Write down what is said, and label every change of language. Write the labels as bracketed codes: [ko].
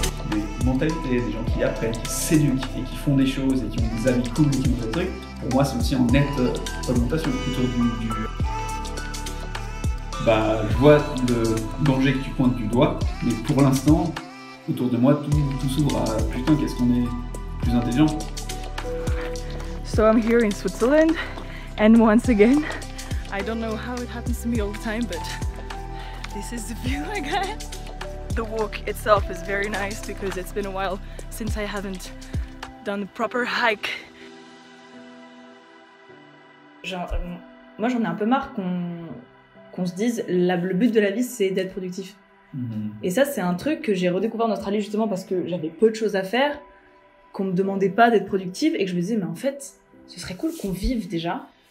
[fr] Des mentalités, des gens qui apprennent, qui s'éduquent et qui font des choses et qui ont des avis cool et qui ont des trucs, pour moi c'est aussi en nette augmentation autour du... je vois le danger que tu pointes du doigt, mais pour l'instant, autour de moi, tout s'ouvre à putain, qu'est-ce qu'on est plus intelligent. [en] So I'm here in Switzerland, and once again, I don't know how it happens to me all the time, but this is the view I get. The walk itself is very nice because it's been a while since I haven't done a proper hike. [fr] Moi j'en ai un peu marre qu'on se dise le but de la vie c'est d'être productif. Et ça c'est un truc que j'ai redécouvert en Australie justement parce que j'avais peu de choses à faire, qu'on me demandait pas d'être productive et que je me disais mais en fait ce serait cool qu'on vive déjà.